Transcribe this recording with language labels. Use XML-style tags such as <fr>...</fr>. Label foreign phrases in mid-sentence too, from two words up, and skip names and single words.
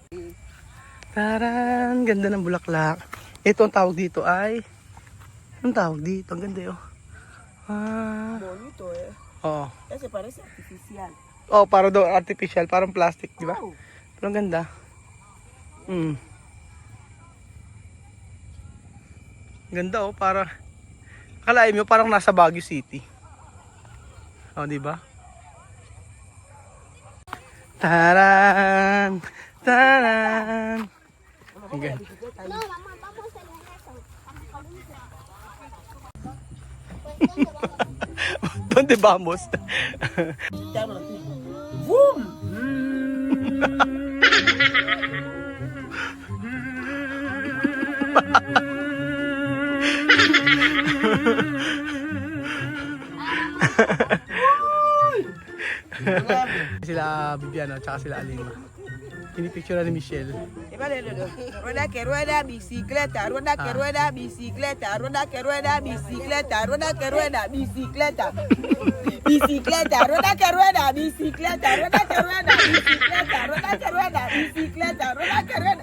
<tl>Taran, ganda ng bulaklak. Ito ang tawag dito ay... Ang tawag dito, ang ganda, oh. Ah. Bonito, eh. Oo.</tl> <es>Ese parece artificial.</es> <tl>Oh, para daw artificial, parang plastic, di ba? Oh. Pero ang ganda. Ganda, oh, para akalain mo parang nasa Baguio City. Oh, di ba? Taran! Taran! Ang ganda.</tl> <es>No, mamá, vamos a hacer eso. ¿Dónde vamos? ¡Bum!</es> <tl>Sila Bibiano at sila Alima. Pinipicture ni Michelle.</tl> <es>Rueda que rueda, bicicleta, rueda que rueda, bicicleta, rueda que rueda, bicicleta, rueda que rueda, bicicleta. Bicicleta, rueda que rueda, bicicleta, rueda que rueda, bicicleta, rueda que rueda, bicicleta, rueda que rueda.</es>